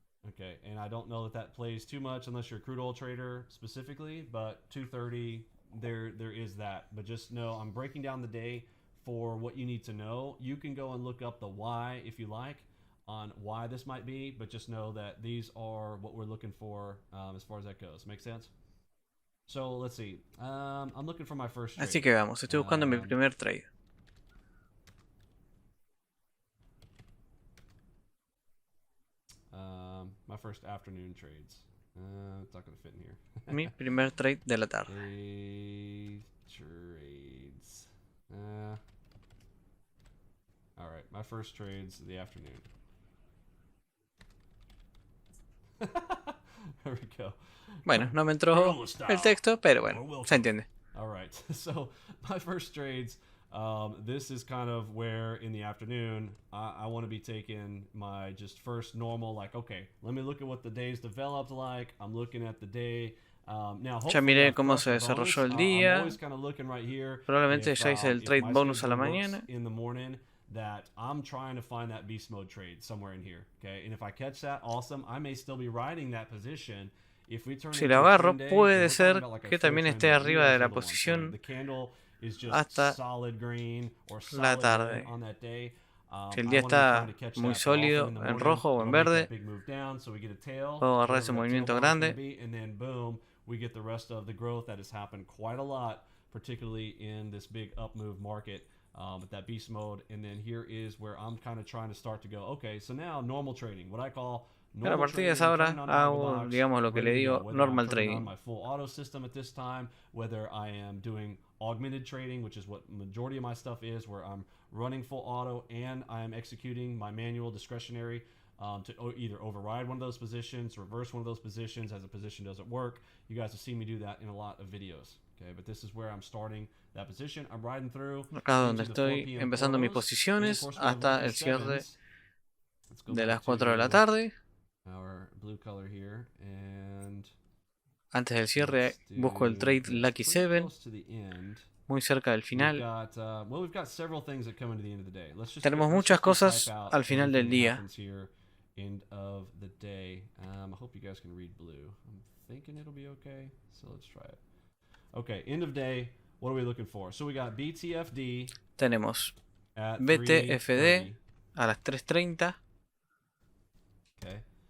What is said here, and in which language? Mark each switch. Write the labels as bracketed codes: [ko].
[en] Okay, and I don't know that plays too much unless you're a crude oil trader specifically, but 2:30, there is that. But just know I'm breaking down the day for what you need to know. You can go and look up the why if you like on why this might be, but just know that these are what we're looking for as far as that goes. Make sense? So let's see. I'm looking for my first trade. [es] Así que vamos, estoy buscando mi primer trade. [en] My first afternoon trades. It's not going to fit in here. [es] Mi primer trade de la tarde. [en] Trades. All right, my first trades the afternoon. There we go. [es] Bueno, no me entró el texto, pero bueno, se entiende. [en] All right, so my first trades. This is kind of where in the afternoon I want to be taking my just first normal, like, okay, let me look at what the day's developed like. I'm looking at the day. [es] Ya miré cómo se desarrolló el día. Probablemente ya hice el trade bonus a la mañana. [en] That I'm trying to find that beast mode trade somewhere in here, okay? And if I catch that, awesome. I may still be riding that position. If we turn [es] si lo agarro, puede ser que también esté arriba de la posición hasta la tarde. Si el día está muy sólido, en rojo o en verde, puedo agarrar ese movimiento grande. [en] We get the rest of the growth that has happened quite a lot, particularly in this big up move market. With that beast mode, and then here is where I'm kind of trying to start to go, okay, so now normal trading, what I call [es] normal a partir de esa hora hago, digamos, lo que le digo normal trading. [en] My full auto system at this time, whether I am doing augmented trading, which is what majority of my stuff is, where I'm running full auto and I am executing my manual discretionary to either override one of those positions, reverse one of those positions as a position doesn't work. You guys have seen me do that in a lot of videos. Okay, but this is where I'm starting that position. I'm riding through. [es] Acá donde estoy empezando mis posiciones hasta el cierre de las 4 de la tarde. [en] Our blue color here, and [es] antes del cierre busco el trade Lucky 7, muy cerca del final. Tenemos muchas cosas al final del día. [en] End of the day. I hope you guys can read blue. I'm thinking it'll be okay, so let's try it. Okay, end of day. What are we looking for? So we got BTFD. [es] Tenemos BTFD a las 3:30. [en] Okay.